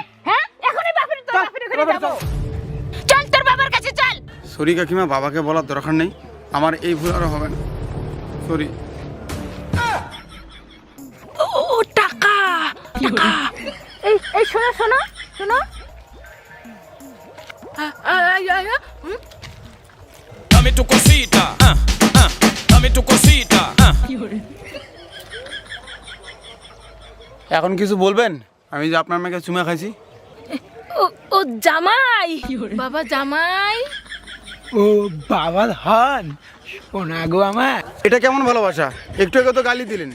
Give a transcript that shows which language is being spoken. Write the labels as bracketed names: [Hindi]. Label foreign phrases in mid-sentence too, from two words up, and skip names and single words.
[Bangla] রে? হ্যাঁ এখনই তোর চল, বাপের তোর ঘরে বাবার যাবো। চল তোর বাবার কাছে চল। সরি কাকিমা, বাবাকে বলার দরকার নেই, আমার এই ভুল আরো হবে না। সরি। ও টাকা টাকা। এই এই শোনো শোনো শোনো। [Spanish] Dame tu cosita, dame tu cosita, [Bangla] এখন কিছু বলবেন? আমি যে আপনার মেয়েকে চুমা খাইছি। ও ও জামাই, বাবা জামাই। ও বাবা ধন, শোনা গো আমার। এটা কেমন ভালোবাসা? একটু আগে তো গালি দিলেন।